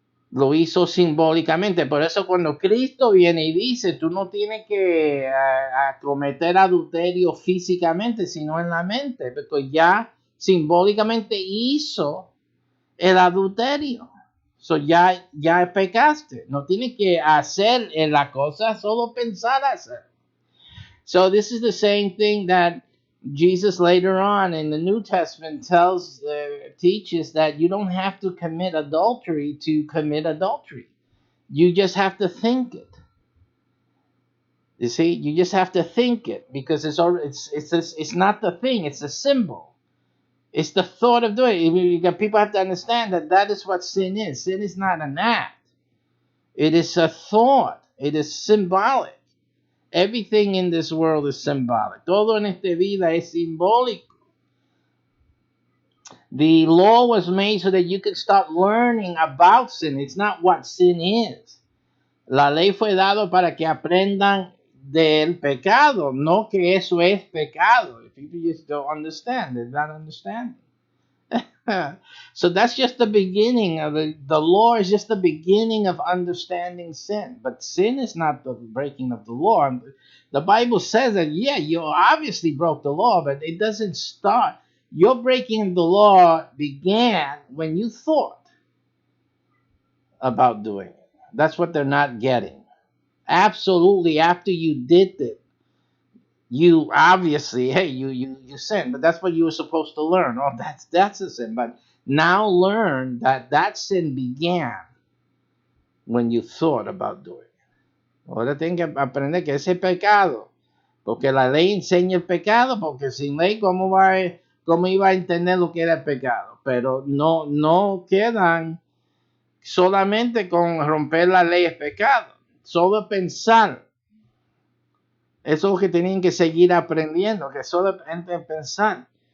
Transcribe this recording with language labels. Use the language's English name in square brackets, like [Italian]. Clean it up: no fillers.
[Spanish] Lo hizo simbólicamente. Por eso cuando Cristo viene y dice, tú no tienes que cometer adulterio físicamente, sino en la mente, porque ya simbólicamente hizo el adulterio. So ya pecaste. No tienes que hacer la cosa, solo pensar hacer. [English] So this is the same thing that Jesus later on in the New Testament teaches, that you don't have to commit adultery to commit adultery. You just have to think it. You see, you just have to think it, because it's not the thing, it's a symbol. It's the thought of doing it. People have to understand that is what sin is. Sin is not an act. It is a thought. It is symbolic. Everything in this world is symbolic. [Spanish] Todo en esta vida es simbólico. [English] The law was made so that you could start learning about sin. It's not what sin is. [Spanish] La ley fue dado para que aprendan del pecado, no que eso es pecado. [English] If people just don't understand, they're not understanding. So that's just the beginning of the law is just the beginning of understanding sin. But sin is not the breaking of the law. The Bible says that, yeah, you obviously broke the law, but it doesn't start. Your breaking of the law began when you thought about doing it. That's what they're not getting. Absolutely, after you did it, you obviously, hey, you sinned, but that's what you were supposed to learn. Oh, that's a sin. But now learn that sin began when you thought about doing it. [Spanish] Ahora tienen que aprender que ese pecado, porque la ley enseña el pecado, porque sin ley, ¿cómo iba a entender lo que era el pecado? Pero no quedan solamente con romper la ley es pecado. Solo pensar. Eso es lo que tienen que seguir aprendiendo, que solamente pensar.